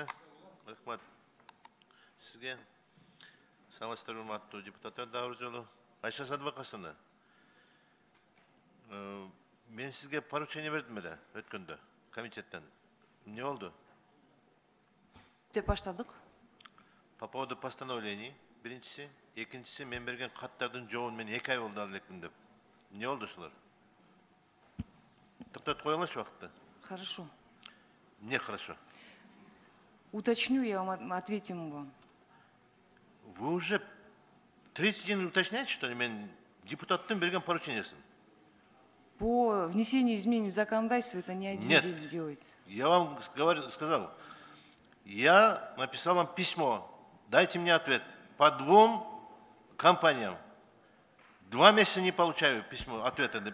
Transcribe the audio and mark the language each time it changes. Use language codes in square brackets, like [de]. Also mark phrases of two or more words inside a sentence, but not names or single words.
[ky] Рахмат сизге. Саламатсыздар, урматтуу депутаттар, дагы бир жолу. Айша Садыбакасовна, мен сизге поручение бердим эле өткөндө комитеттен. Эмне болду? Деп баштадык. [ru] По поводу постановлений, [ky] биринчиси, экинчиси, мен берген каттардын жообун мен 2 ай болду ала элекмин деп. Эмне болду ушулар? Токтотуп коюңузчу убакытты. [ru] Хорошо. Не хорошо. Уточню, я вам ответим вам. Вы уже третий день уточняете, что ли, [ky] мен депутаттын берген поручениясын? [ru] По внесению изменений в законодательство это не один день делается. Я вам сказал, я написал вам письмо, дайте мне ответ по 2 компаниям. 2 месяца не получаю письмо, ответа.